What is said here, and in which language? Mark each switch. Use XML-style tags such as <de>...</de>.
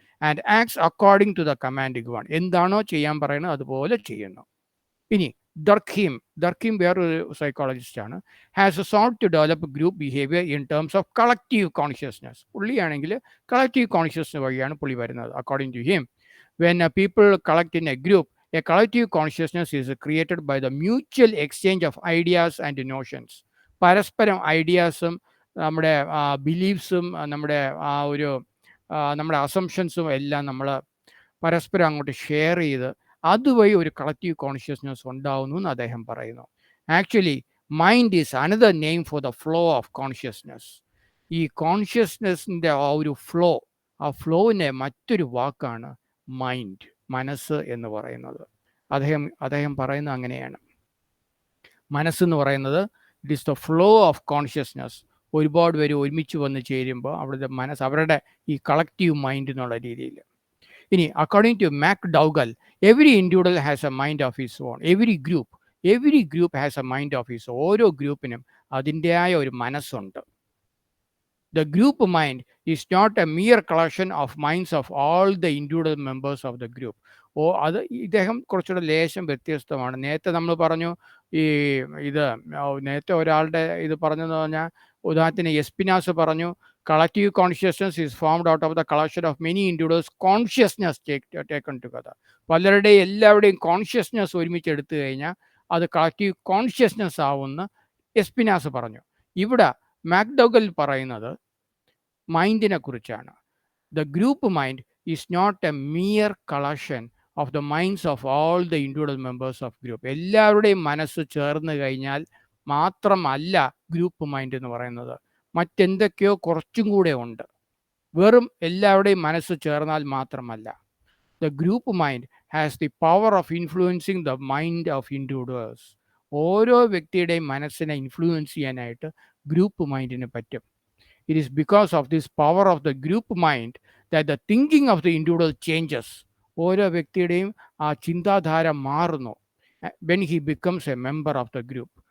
<en>and acts according to the command given,</en> <ml>എന്താണോ ചെയ്യാൻ പറയുന്നത് അതുപോലെ ചെയ്യുന്നു. ഇനി</ml> <en>Durkheim</en> <ml>വേറൊരു സൈക്കോളജിസ്റ്റാണ്,</ml> <en>Has sought to develop group behaviour in terms of collective consciousness.</en> <ml>പുള്ളിയാണെങ്കിൽ collective consciousness വഴിയാണ് പുള്ളി വരുന്നത്.</ml> <en>According to him, when people collect in a group, a collective consciousness is created by the mutual exchange of ideas and notions.</en> <ml>പരസ്പരം ഐഡിയാസും നമ്മുടെ ബിലീഫ്സും നമ്മുടെ ഒരു നമ്മുടെ അസംഷൻസും എല്ലാം നമ്മൾ പരസ്പരം അങ്ങോട്ട് ഷെയർ ചെയ്ത് അതുവഴി ഒരു കളക്റ്റീവ് കോൺഷ്യസ്നസ് ഉണ്ടാവുന്നു എന്ന് അദ്ദേഹം പറയുന്നു.</ml> <en>Actually mind is another name for the flow of consciousness.</en> <ml>ഈ കോൺഷ്യസ്നെസ്സിൻ്റെ ആ ഒരു ഫ്ലോ, ആ ഫ്ലോവിൻ്റെ മറ്റൊരു വാക്കാണ് മൈൻഡ്, മനസ്സ് എന്ന് പറയുന്നത്. അദ്ദേഹം പറയുന്നത് അങ്ങനെയാണ്. മനസ്സെന്ന് പറയുന്നത്</ml> <en>It is the flow of consciousness.</en> <ml>ഒരുപാട് പേര് ഒരുമിച്ച് വന്ന് ചേരുമ്പോൾ അവിടുത്തെ മനസ്സ്, അവരുടെ ഈ കളക്റ്റീവ് മൈൻഡ് എന്നുള്ള രീതിയിൽ.</ml> <en>ഇനി according to McDougall, every individual has a mind of his own. Every group has a mind of his.</en> <ml>ഓരോ ഗ്രൂപ്പിനും അതിൻ്റെതായ ഒരു മനസ്സുണ്ട്.</ml> <en>The group mind is not a mere collection of minds of all the individual members of the group.</en> <ml>അത് ഇദ്ദേഹം കുറച്ചുകൂടെ ലേശം വ്യത്യസ്തമാണ്. നേരത്തെ നമ്മൾ പറഞ്ഞു ഇത് നേരത്തെ ഒരാളുടെ ഇത് പറഞ്ഞെന്ന് പറഞ്ഞാൽ, ഉദാഹരണത്തിന് എസ്പിനാസ് പറഞ്ഞു</ml> <en>Collective consciousness is formed out of the collection of many individuals consciousness taken together.</en> <ml>പലരുടെയും എല്ലാവരുടെയും കോൺഷ്യസ്നസ് ഒരുമിച്ച് എടുത്തു കഴിഞ്ഞാൽ അത് കളക്റ്റീവ് കോൺഷ്യസ്നസ് ആവുമെന്ന് എസ്പിനാസ് പറഞ്ഞു. ഇവിടെ മാക്ഡൗഗൽ പറയുന്നത് മൈൻഡിനെ കുറിച്ചാണ്.</ml> <en>The group mind is not a mere collection of the minds of all the individual members of group.</en> <ml>എല്ലാവരുടെയും മനസ്സ് ചേർന്ന് കഴിഞ്ഞാൽ മാത്രമല്ല ഗ്രൂപ്പ് മൈൻഡ് എന്ന് പറയുന്നത്, മറ്റെന്തൊക്കെയോ കുറച്ചും കൂടെ ഉണ്ട്. വെറും എല്ലാവരുടെയും മനസ്സ് ചേർന്നാൽ മാത്രമല്ല.</ml> <en>The group mind has the power of influencing the mind of individuals.</en> <ml>ഓരോ വ്യക്തിയുടെയും മനസ്സിനെ ഇൻഫ്ലുവൻസ് ചെയ്യാനായിട്ട് ഗ്രൂപ്പ് മൈൻഡിന് പറ്റും.</ml> <en>It is because of this power of the group mind that the thinking of the individual changes.</en> <ml>ഓരോ വ്യക്തിയുടെയും ആ ചിന്താധാര മാറുന്നു</ml> <en>when he becomes a member of the group.</en>